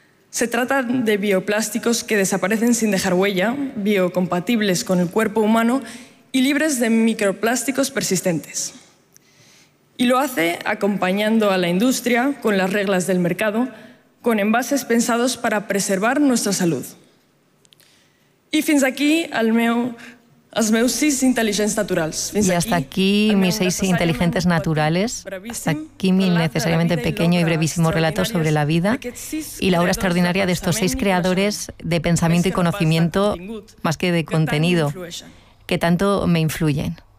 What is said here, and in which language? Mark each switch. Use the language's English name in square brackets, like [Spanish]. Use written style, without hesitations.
[Spanish] Se trata de bioplásticos que desaparecen sin dejar huella, biocompatibles con el cuerpo humano y libres de microplásticos persistentes. Y lo hace acompañando a la industria con las reglas del mercado, con envases pensados para preservar nuestra salud. [Catalan] Y fins aquí els meus sis intel·ligents naturals. [Spanish] Fins I hasta aquí mis seis intel·ligents naturales, hasta aquí mi necesariamente pequeño y brevísimo relato sobre la vida y la obra extraordinaria de estos seis creadores de pensamiento y conocimiento más que de contenido. Que tanto me influyen.